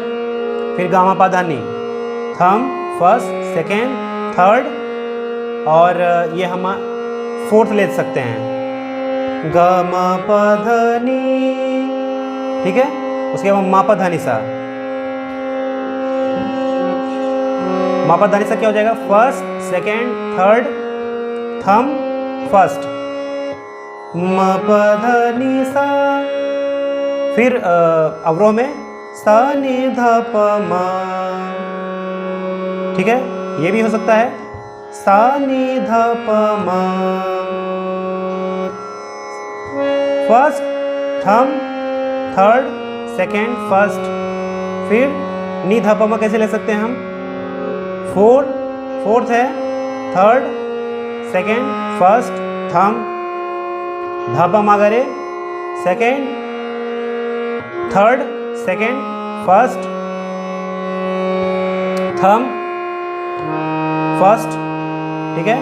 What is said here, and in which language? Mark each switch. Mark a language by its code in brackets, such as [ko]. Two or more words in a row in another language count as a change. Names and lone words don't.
[hi] फिर गामा पा धा नी, थम [en] first second third, [hi] और ये हम फोर्थ ले सकते हैं, ग म प ध नी, ठीक है। उसके बाद मा पा धा नि सा, मा पा धा नि सा क्या हो जाएगा, [en] first second third, thumb first, [hi] म प ध नि सा। फिर अवरोह में सा नि ध प म, ठीक है। ये भी हो सकता है, सा नि ध प म, [en] first thumb third second first. [hi] फिर नी ध प म कैसे ले सकते हैं हम, फोर्थ है, [en] third second first thumb, [hi] ध प म ग रे [en] second third second first, thumb first, [hi] ठीक है।